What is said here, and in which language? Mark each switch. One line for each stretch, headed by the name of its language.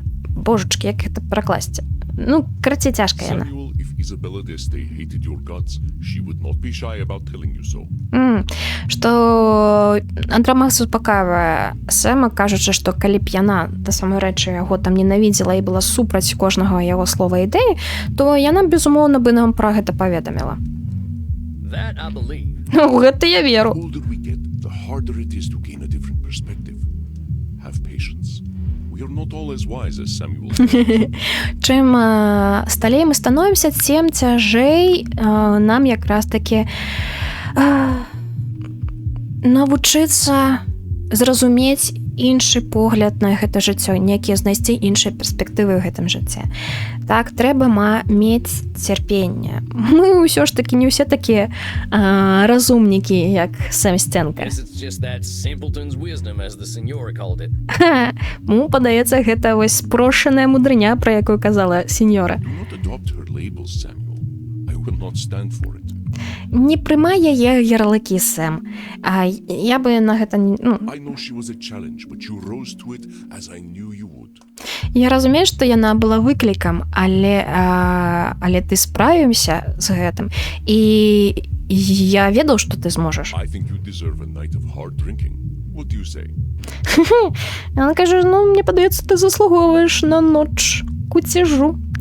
Belarusian: Божечки, як гэта перакласці? Ну, караці, цяжка яна.
English: Samuel, if Isabella Deste hated your guts, she would not be shy about telling you so.
Belarusian: Што Андромах заспакавае Сэма, кажучы, што калі б яна, да самой рэчы, яго там ненавідзела і была супраць кожнага яго слова і ідэі, то яна, безумоўна, бы нам пра гэта паведаміла.
English: That I believe.
Belarusian: Ну, гэта я веру.
English: The older we get, the harder it is to gain a different perspective. Have patience. We are not all as wise as Samuel.
Belarusian: Чым сталей мы становімся, тем цяжэй нам якраз таки навучыцца зразумець іншы погляд на гэта жыццё, некія знайсці іншыя перспектывы ў гэтым жыцці. Так, трэба мець цярпенне. Мы ўсё ж такі не ўсе такія разумнікі, як Сэм Сценка.
English: Guess it's just that simpleton's wisdom, as the Senora called it.
Belarusian: Му падаецца, гэта вось спрошаная мудрыня, пра якую казала сеньора.
English: Do not adopt her labels, Samuel. I will not stand for it.
Belarusian: Не прымай яе ярлыкі, Сэм. Я бы на гэта не...
English: I know she was a challenge, but you rose to it as I knew you would.
Belarusian: Я разумею, што яна была выклікам, але ты справімся з гэтым. І я ведаў, што ты зможаш.
English: I think you deserve a night of hard drinking. What do you say?
Ukrainian: Вона каже, ну, мені подається, ти заслуговуєш на ноч кутежу.